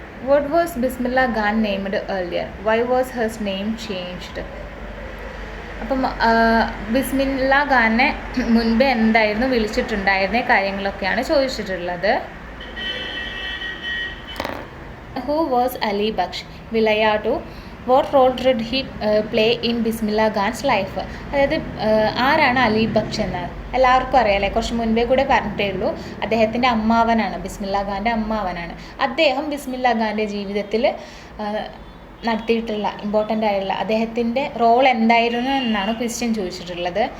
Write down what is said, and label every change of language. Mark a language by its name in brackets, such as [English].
[English] What was Bismillah Khan named earlier? Why was his name changed? [Malayalam] അപ്പം ബിസ്മില്ല ഖാനെ മുൻപ് എന്തായിരുന്നു വിളിച്ചിട്ടുണ്ടായിരുന്ന കാര്യങ്ങളൊക്കെയാണ് ചോദിച്ചിട്ടുള്ളത്. [English] Who was Ali Baksh? [Malayalam] വിളയാട്ടു [English] What role did he play in Bismillah Khan's life. [Malayalam] അതായത് ആരാണ് അലി ബക്ഷ് എന്ന് എല്ലാവർക്കും അറിയാമല്ലേ, കുറച്ച് മുൻപേ കൂടെ പറഞ്ഞിട്ടേ ഉള്ളൂ. അദ്ദേഹത്തിൻ്റെ അമ്മാവനാണ്, ബിസ്മില്ല ഖാൻ്റെ അമ്മാവനാണ്. അദ്ദേഹം ബിസ്മില്ല ഖാൻ്റെ ജീവിതത്തിൽ നടത്തിയിട്ടുള്ള ഇമ്പോർട്ടൻ്റ് ആയിട്ടുള്ള അദ്ദേഹത്തിൻ്റെ റോൾ എന്തായിരുന്നു എന്നാണ് ക്വസ്റ്റ്യൻ ചോദിച്ചിട്ടുള്ളത്.